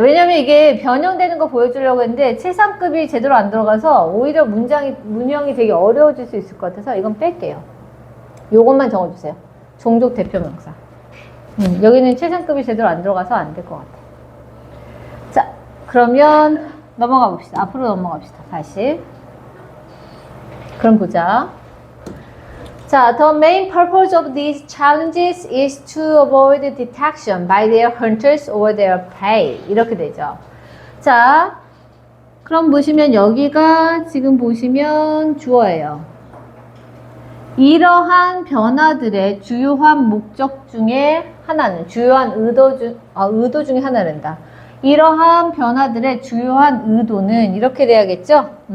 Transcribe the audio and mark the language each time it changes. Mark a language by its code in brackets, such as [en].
[ko] 왜냐면 이게 변형되는 거 보여주려고 했는데 최상급이 제대로 안 들어가서 오히려 문형이 되게 어려워질 수 있을 것 같아서 이건 뺄게요. 요것만 적어주세요. 종족 대표명사. 여기는 최상급이 제대로 안 들어가서 안 될 것 같아. 자, 그러면 넘어가 봅시다. 앞으로 넘어갑시다. 다시. 그럼 보자. [en] 자, the main purpose of these challenges is to avoid detection by their hunters or their prey. [ko] 이렇게 되죠. 자, 그럼 보시면 여기가 지금 보시면 주어예요. 이러한 변화들의 주요한 목적 중에 하나는, 주요한 의도 중에 하나란다. 이러한 변화들의 주요한 의도는 이렇게 돼야겠죠?